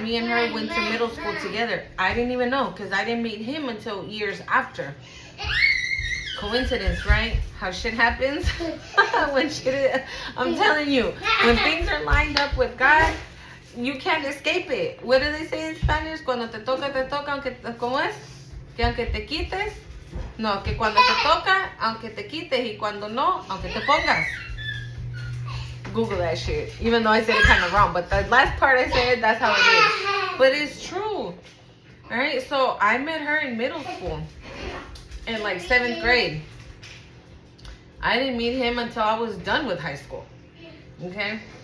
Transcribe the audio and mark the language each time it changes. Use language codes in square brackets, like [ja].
[en] Me and her went to middle school together. I didn't even know because I didn't meet him until years after. Coincidence, right? How shit happens. When shit, I'm telling you, when things are lined up with God, you can't escape it. What do they say in Spanish? [es] Cuando te toca, aunque, ¿cómo es? Que aunque te quites. No, que cuando te toca, aunque te quites, y cuando no, aunque te pongas. [en] Google that shit. Even though I said it kind of wrong, but the last part I said, that's how it is. But it's true. Alright, so I met her in middle school. In like 7th grade. I didn't meet him until I was done with high school. Okay?